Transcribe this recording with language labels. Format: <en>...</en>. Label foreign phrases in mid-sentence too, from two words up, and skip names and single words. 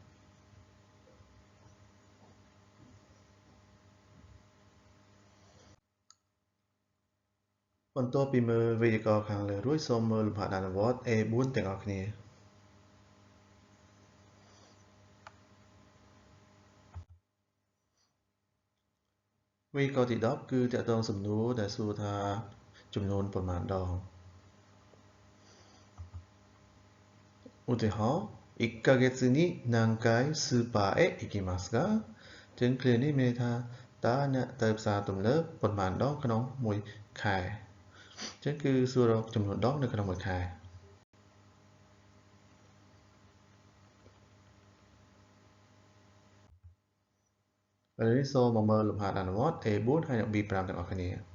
<km>បន្ទាប់ពីមើលវេយ្យាករណ៍ខាងលើរួចសូមមើលលំហាត់អនុវត្ត A4 ទាំងអស់គ្នាវេយ្យាករណ៍ទី10គឺទាក់ទងសំណួរដែលសួរថាចំនួនប៉ុន្មានដង ឧទាហរណ៍</km> <ja>1 ヶ月に何回スーパーへ行きますか</ja> <km>ចឹងឃ្លានេះមានន័យថាតើអ្នកទៅផ្សារទំនើបប៉ុន្មានដងក្នុងមួយខែចឹងគឺសួររកចំនួនដងនៅក្នុងមួយខែឥឡូវនេះសូមមកមើលលំហាត់អនុវត្ត A4 ហើយនិង B5 ទាំងអស់គ្នា</km>